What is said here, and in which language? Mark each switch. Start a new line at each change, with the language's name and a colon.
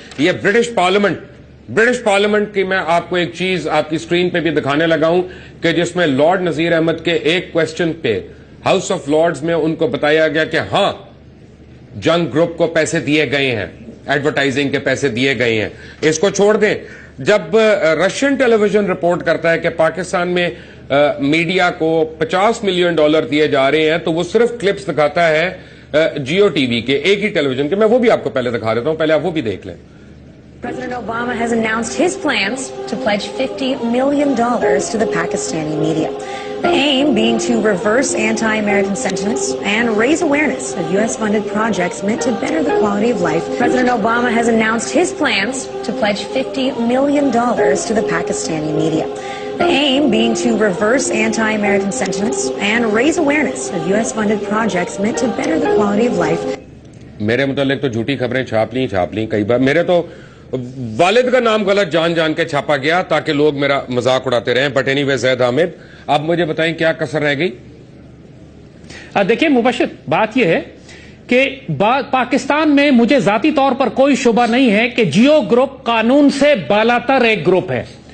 Urdu: یہ British parliament کی میں آپ کو ایک چیز آپ کی سکرین پہ بھی دکھانے لگا ہوں کہ جس میں لارڈ نذیر احمد کے ایک کوشچن پہ ہاؤس آف لارڈز میں ان کو بتایا گیا کہ ہاں جنگ گروپ کو پیسے دیے گئے ہیں, ایڈورٹائزنگ کے پیسے دیے گئے ہیں. اس کو چھوڑ دیں, جب رشین ٹیلی ویژن رپورٹ کرتا ہے کہ پاکستان میں میڈیا کو $50 ملین دیے جا رہے ہیں تو وہ صرف کلپس دکھاتا ہے جیو ٹی وی کے ایک ہی ٹیلی ویژن کے. میں وہ بھی آپ کو پہلے دکھا دیتا ہوں, پہلے آپ وہ بھی دیکھ لیں.
English: President Obama has announced his plans to pledge $50 million to the Pakistani media. The aim being to reverse anti-American sentiments and raise awareness of U.S.-funded projects meant to better the quality of life. President Obama has announced his plans to pledge $50 million to the Pakistani media. The aim being to reverse anti-American sentiments and raise awareness of U.S.-funded projects meant to better the quality of life.
Urdu: میرے متعلق تو جھوٹی خبریں چھاپ لیں کئی بار. میرے تو والد کا نام غلط جان کے چھاپا گیا تاکہ لوگ میرا مذاق اڑاتے رہیں.
English: but anyway
Urdu: زید حامد, اب مجھے بتائیں کیا کسر رہ گئی؟ دیکھیں مبشر, بات یہ ہے کہ پاکستان میں مجھے ذاتی طور پر کوئی شبہ نہیں ہے کہ جیو گروپ قانون سے بالاتر ایک گروپ ہے.